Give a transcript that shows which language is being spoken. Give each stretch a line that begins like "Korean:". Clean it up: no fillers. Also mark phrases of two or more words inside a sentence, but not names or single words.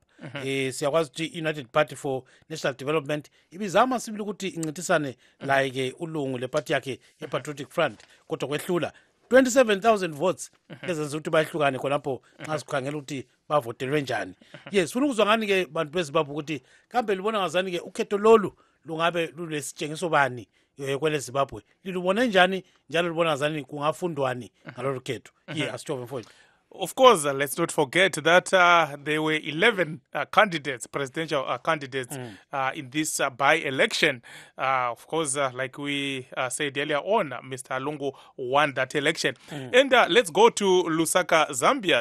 North Ndebele: Siyakwazi ukuthi United Party for National Development ibizama sibili ukuthi incithisane la ke uLungu le party yakhe ePatriotic Front kodwa kwehlula 27,000 votes ezenza ukuthi bayihlukane khonapho nxa sikhangela ukuthi bavotelwe njani. Funa ukuzwa ngani ke bantu beZimbabwe ukuthi kambe libona ngazani ke ukhetho lolu lungabe lulesitshengiso bani kwele Zimbabwe lilubone njani njalo libona ngazani kungafundwani ngalolu khetho. Asithobe mfowethu.
English: Of course, let's not forget that there were 11 candidates, presidential candidates in this by-election. Of course, like we said earlier on, Mr. Lungu won that election. And let's go to Lusaka, Zambia.